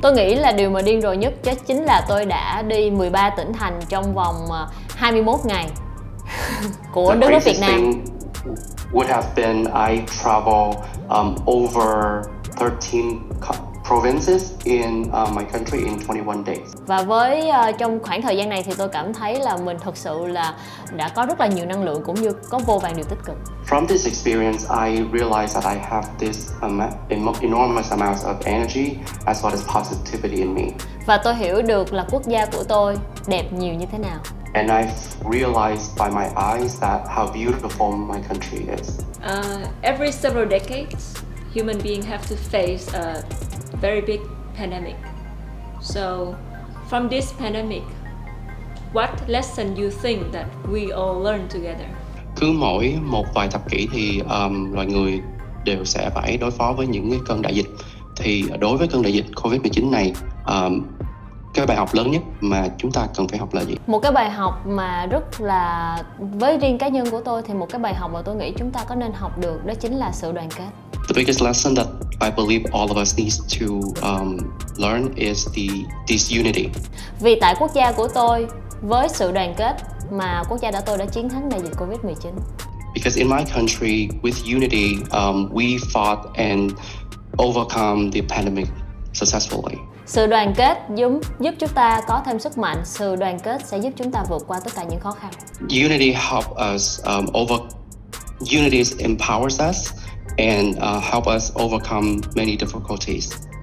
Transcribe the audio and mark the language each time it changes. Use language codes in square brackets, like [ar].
[vi] Tôi nghĩ là điều mà điên rồ nhất chắc chính là tôi đã đi 13 tỉnh thành trong vòng 21 ngày của đất nước Việt Nam. [en] Would have been I travel over 13 provinces in my country in 21 days. [vi] Và với trong khoảng thời gian này thì tôi cảm thấy là mình thực sự là đã có rất là nhiều năng lượng cũng như có vô vàn điều tích cực. [en] From this experience, I realized that I have this enormous amount of energy as well as positivity in me. [vi] Và tôi hiểu được là quốc gia của tôi đẹp nhiều như thế nào. [en] And I've realized by my eyes that how beautiful my country is. Every several decades, human beings have to face a very big pandemic. So, from this pandemic, what lesson you think that we all learn together? [vi] Cứ mỗi một vài thập kỷ thì loài người đều sẽ phải đối phó với những cái cơn đại dịch. Thì đối với cơn đại dịch Covid-19 này, cái bài học lớn nhất mà chúng ta cần phải học là gì? Một cái bài học mà rất là, với riêng cá nhân của tôi thì một cái bài học mà tôi nghĩ chúng ta có nên học được đó chính là sự đoàn kết. [en] The biggest lesson that I believe all of us needs to learn is this unity. [vi] Vì tại quốc gia của tôi, với sự đoàn kết mà quốc gia tôi đã chiến thắng đại dịch Covid-19. [en] Because in my country, with unity, we fought and overcome the pandemic successfully. [vi] Sự đoàn kết giúp chúng ta có thêm sức mạnh. Sự đoàn kết sẽ giúp chúng ta vượt qua tất cả những khó khăn. [en] Unity help us Unity empowers us and help us overcome many difficulties.